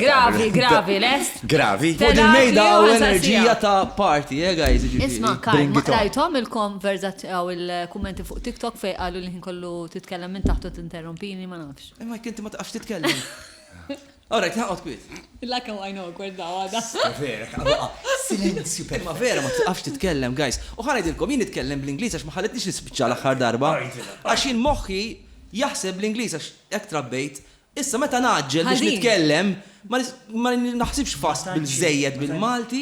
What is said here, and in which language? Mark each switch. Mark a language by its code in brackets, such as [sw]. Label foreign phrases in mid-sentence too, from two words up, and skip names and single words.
[mt] Gravi, lest? Gravi. Fuq il-mejda u enerġija ta' party, guys. Isma' Karl, [en] Bring [mt] ma [en] it on. [mt] rajthom il-konverzazzjoni u il-kummenti fuq TikTok fej qalu li ħin kollu titkellem minn taħtu tinterrompini ma nafx. Ma kinti ma taqax titkellem. Alright, naqgħod kwiet. [en] Like how I know, [mt] gwerda għada. Vera, silenzju per. Ma vera ma taqax titkellem, guys. U ħanajdilkom jien nitkellem bl-Ingliż għax ma ħalletniex nispiċċa l-aħħar darba. Għax jien moħħi jaħseb l-Ingliż għax hekk trabbejt. Issa meta naġġel biex Ħażin. nitkellem ma naħsibx fast bil-żejjed bil-Malti.